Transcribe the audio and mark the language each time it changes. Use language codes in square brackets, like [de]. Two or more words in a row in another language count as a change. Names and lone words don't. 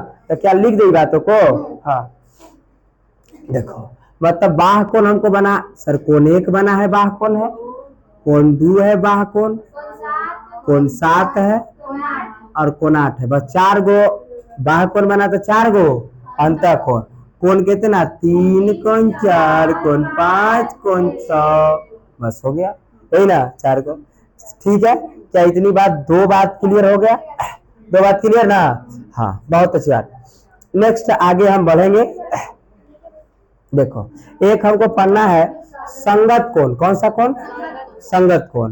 [hi] तो क्या लिख देगी बातों को। हाँ देखो मतलब बाह्य कोण हमको बना सर, कोण 1 बना है बाह्य कोण है, कोण 2 है बाह्य कोण, कोण 7 है और कोण 8 है, बस 4 गो बाह्य कोण बना तो 4 गो अंतः कोण, कोण कितना 3 कोण 4 कोण 5 कोण 6, बस हो गया यही ना 4 को। ठीक है, क्या इतनी बात, 2 बात क्लियर हो गया, 2 बात क्लियर ना। हाँ बहुत अच्छी बात। नेक्स्ट आगे हम बढ़ेंगे। देखो एक हमको पढ़ना है संगत कोण, कौन सा कोण, संगत कोण।